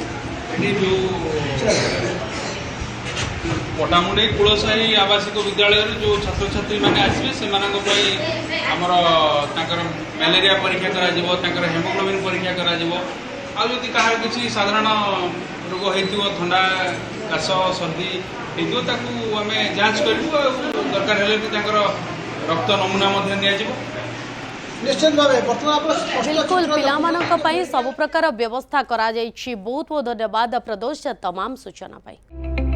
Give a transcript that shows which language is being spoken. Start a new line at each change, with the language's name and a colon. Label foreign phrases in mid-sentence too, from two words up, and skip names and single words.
Odia: ଏଠି ଯେଉଁ ପଟାମୁଣ୍ଡେଇ କୁଳସାହି ଆବାସିକ ବିଦ୍ୟାଳୟରୁ ଯେଉଁ ଛାତ୍ରଛାତ୍ରୀମାନେ ଆସିବେ ସେମାନଙ୍କ ପାଇଁ ଆମର ତାଙ୍କର ମ୍ୟାଲେରିଆ ପରୀକ୍ଷା କରାଯିବ, ତାଙ୍କର ହେମୋଗ୍ଲୋବିନ୍ ପରୀକ୍ଷା କରାଯିବ। ଆଉ ଯଦି କାହାର କିଛି ସାଧାରଣ ରୋଗ ହେଇଥିବ, ଥଣ୍ଡା କାଶ ସର୍ଦ୍ଦି ହେଇଥିବ, ତାକୁ ଆମେ ଯାଞ୍ଚ କରିବୁ ଆଉ ଦରକାର ହେଲେ ବି ତାଙ୍କର ରକ୍ତ ନମୁନା ମଧ୍ୟ ନିଆଯିବ। ନିଶ୍ଚିତ ଭାବେ ବର୍ତ୍ତମାନ ଆପଣ ବିଲକୁଲ ପିଲାମାନଙ୍କ ପାଇଁ ସବୁ ପ୍ରକାର ବ୍ୟବସ୍ଥା କରା ଯାଉଛି। ବହୁତ ବହୁତ ଧନ୍ୟବାଦ ପ୍ରଦୋଷ ତମାମ ସୂଚନା ପାଇଁ।